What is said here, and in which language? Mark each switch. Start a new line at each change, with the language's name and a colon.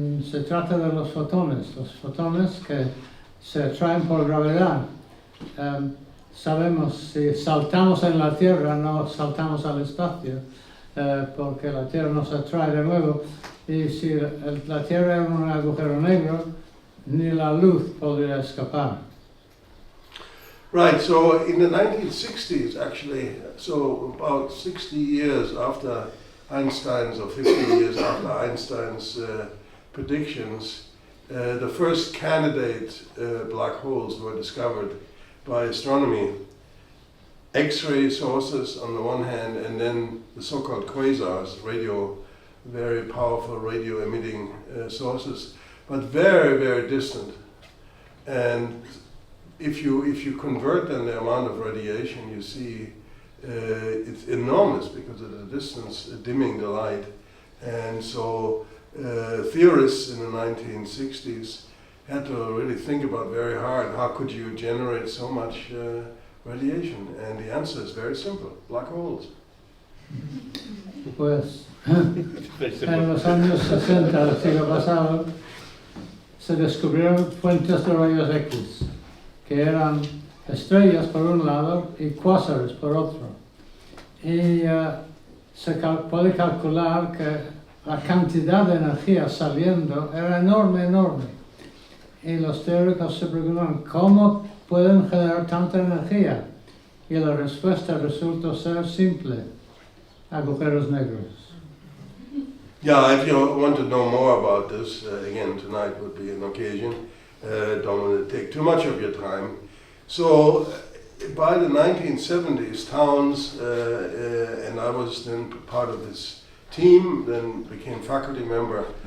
Spanish: Se trata de los fotones que se atraen por gravedad. Sabemos si saltamos en la Tierra, no saltamos al espacio, porque la Tierra nos atrae de nuevo, y si la Tierra es un agujero negro, ni la luz podría escapar.
English: Right, so in the 1960s, actually, so about 60 years after Einstein's, or 50 years after Einstein's predictions, the first candidate black holes were discovered by astronomy. X-ray sources on the one hand, and then the so-called quasars, very powerful radio emitting sources, but very, very distant. And if you convert then the amount of radiation you see, it's enormous because of the distance dimming the light. And so theorists in the 1960s had to really think about very hard, how could you generate so much radiation? And the answer is very simple: black holes.
Spanish: Pues en los años 60 del siglo pasado se descubrieron fuentes de rayos X, que eran estrellas por un lado y cuásares por otro. Y se puede calcular que la cantidad de energía saliendo era enorme. Y los teóricos se preguntan, ¿cómo pueden generar tanta energía? Y la respuesta resulta ser simple: agujeros negros.
English: Yeah, if you want to know more about this, again, tonight would be an occasion. Don't want to take too much of your time. So, by the 1970s, Towns and I was then part of this team, then became faculty member.